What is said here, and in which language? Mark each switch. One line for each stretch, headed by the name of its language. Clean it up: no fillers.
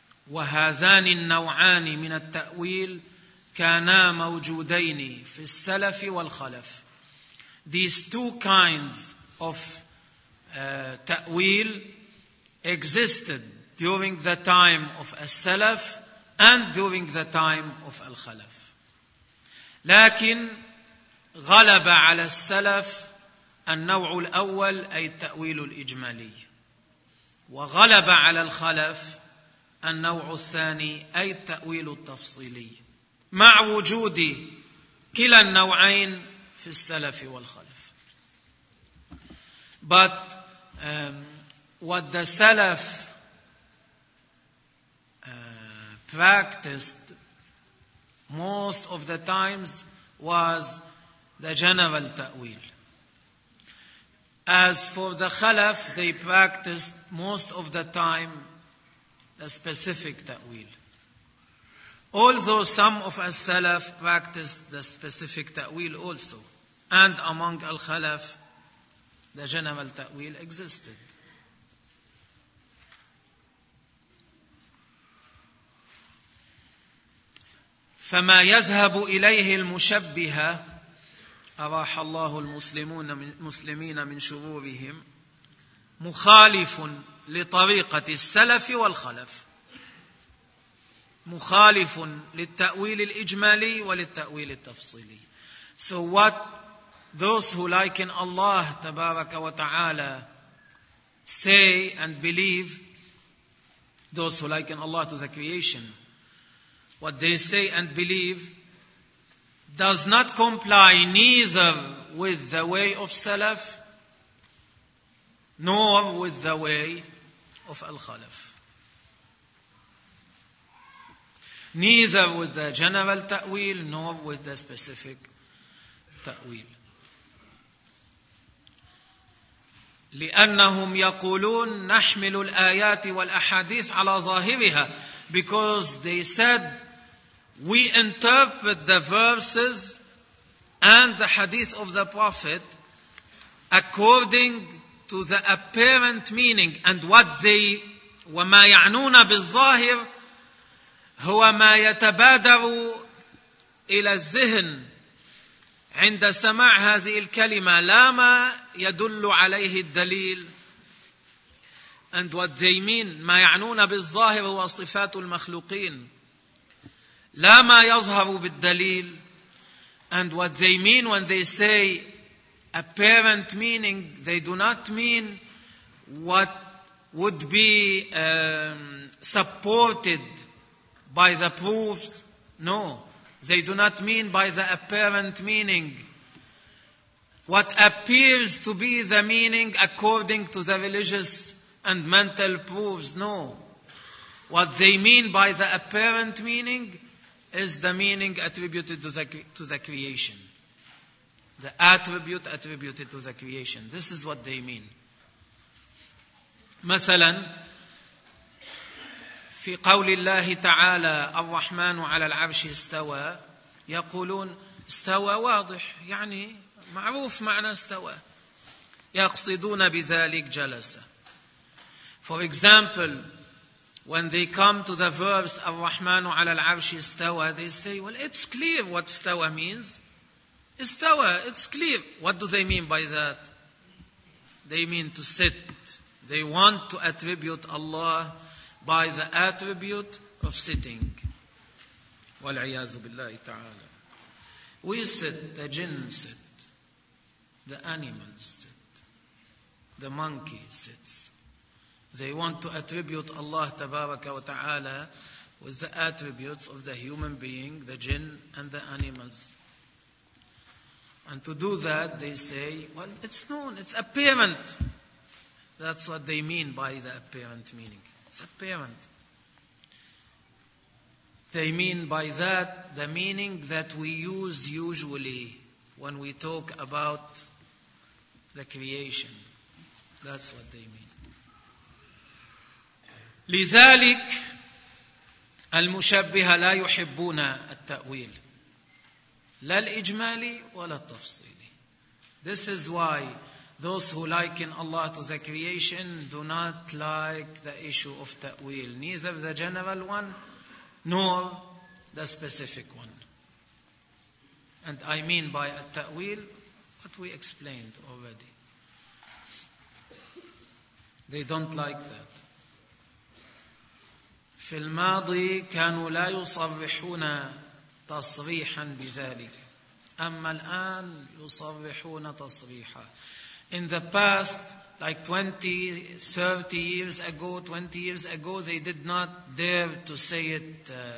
Arabic: وهذان النوعان من التأويل كانا موجودين في السلف والخلف.
English: These two kinds of تأويل existed during the time of السلف and during the time of الخلف.
Arabic: لكن غلب على السلف النوع الأول أي التأويل الإجمالي، وغلب على الخلف النوع الثاني أي التأويل التفصيلي، مع وجود كلا النوعين في السلف والخلف.
English: But what the Salaf practiced most of the times was the general ta'wil. As for the Khalaf, they practiced most of the time the specific ta'wil. Although some of the Salaf practiced the specific ta'wil also, and among al-Khalaf, the general ta'wil existed.
Arabic: فما يذهب إليه المشبهة أراح الله المسلمون المسلمين من شرورهم مخالف لطريقة السلف والخلف، مخالف للتأويل الإجمالي وللتأويل التفصيلي.
English: So what those who like in Allah
Arabic: تبارك وتعالى
English: say and believe, those who like in Allah to the creation, what they say and believe does not comply neither with the way of Salaf nor with the way of Al-Khalaf. Neither with the general ta'wil nor with the specific ta'wil.
Arabic: لأنهم يقولون نحمل الآيات والأحاديث على ظاهرها.
English: Because they said, we interpret the verses and the hadith of the Prophet according to the apparent meaning. And what they,
Arabic: وما يعنون بالظاهر هو ما يتبادر إلى الذهن عند سماع هذه الكلمة لا ما يدل عليه الدليل.
English: And what they mean,
Arabic: ما يعنون بالظاهر هو صفات المخلوقين لا ما يظهر بالدليل.
English: And what they mean when they say apparent meaning, they do not mean what would be supported by the proofs. No, they do not mean by the apparent meaning what appears to be the meaning according to the religious and mental proofs. No, what they mean by the apparent meaning is the meaning attributed to the creation, the attribute attributed to the creation. This is what they mean.
Arabic: مثلا في قول الله تعالى الرحمن على العرش استوى، يقولون استوى واضح، يعني معروف معنى استوى، يقصدون بذلك جلس.
English: For example, when they come to the verse
Arabic: الرحمن على العرش استوى,
English: they say, well, it's clear what استوى means. استوى, it's clear. What do they mean by that? They mean to sit. They want to attribute Allah by the attribute of sitting.
Arabic: والعياذ بالله تعالى.
English: We sit, the jinn sit. The animals sit. The monkey sits. They want to attribute Allah tabaraka wa ta'ala with the attributes of the human being, the jinn, and the animals. And to do that, they say, well, it's known, it's apparent. That's what they mean by the apparent meaning. It's apparent. They mean by that the meaning that we use usually when we talk about the creation. That's what they mean.
Arabic: لذلك المشبهة لا يحبون التأويل لا الإجمالي ولا التفصيلي.
English: This is why those who liken Allah to the creation do not like the issue of تأويل, neither the general one nor the specific one. And I mean by التأويل what we explained already. They don't like that.
Arabic: في الماضي كانوا لا يصرحون تصريحا بذلك. أما الآن يصرحون تصريحا.
English: In the past, like 20, 30 years ago, 20 years ago, they did not dare to say it.